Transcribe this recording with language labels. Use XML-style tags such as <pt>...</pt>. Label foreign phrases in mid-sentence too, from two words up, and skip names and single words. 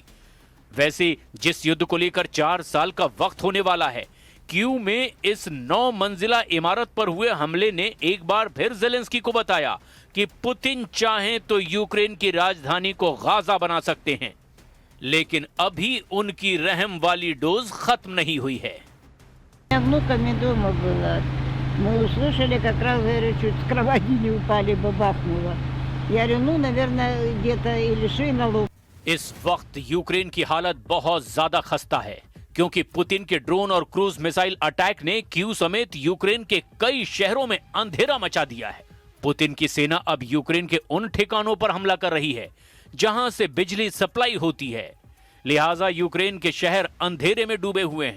<hi>वैसे जिस युद्ध को लेकर 4 साल का वक्त होने वाला है, कीव में इस 9 मंजिला इमारत पर हुए हमले ने एक बार फिर जेलेंस्की को बताया कि पुतिन चाहें तो यूक्रेन की राजधानी को गाजा बना सकते हैं, लेकिन अभी उनकी रहम वाली डोज खत्म नहीं हुई है।</hi> <ru>Внуками дома была. Мы услышали, как раз, говорю, чуть с кровати не упали, бабахнуло. Я говорю, ну, наверное, где-то или шина лопнула.</ru> <hi>इस वक्त यूक्रेन की हालत बहुत ज्यादा खस्ता है, क्योंकि पुतिन के ड्रोन और</hi> <en>cruise missile attack</en> <hi>ने कीव समेत यूक्रेन के कई शहरों में अंधेरा मचा दिया है। पुतिन की सेना अब यूक्रेन के उन ठिकानों पर हमला कर रही है जहां से बिजली सप्लाई होती है, लिहाजा यूक्रेन के शहर अंधेरे में डूबे हुए हैं।</hi>